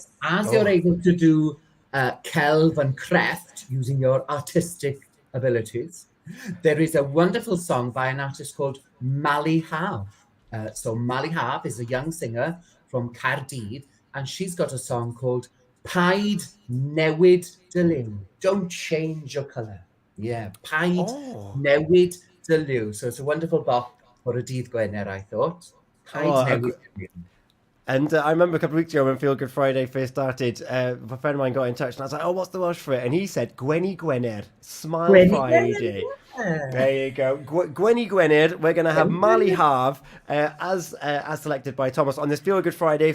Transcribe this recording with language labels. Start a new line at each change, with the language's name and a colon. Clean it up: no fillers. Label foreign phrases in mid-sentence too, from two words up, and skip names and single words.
English: As you're able to do celf and crefft using your artistic abilities, there is a wonderful song by an artist called Mali Hav. So Mali Hav is a young singer from Caerdydd, and she's got a song called Paid Newid dy Liw. Don't change your colour. Yeah, Paid Newid dy Liw. So it's a wonderful bop for a
Welsh: dydd Gwener,
English: I thought. Paid Newid dy Liw. And I remember a couple of weeks ago when Feel Good Friday first started, a friend of mine got in touch and I was like, oh, what's the Welsh for it? And he said,
Welsh: Gwenny Gwener, Smile
English: Gwenny Friday. Gwener. There you go.
Welsh: Gwenny Gwener.
English: We're going to have Molly Harve as selected by Thomas on this Feel Good Friday.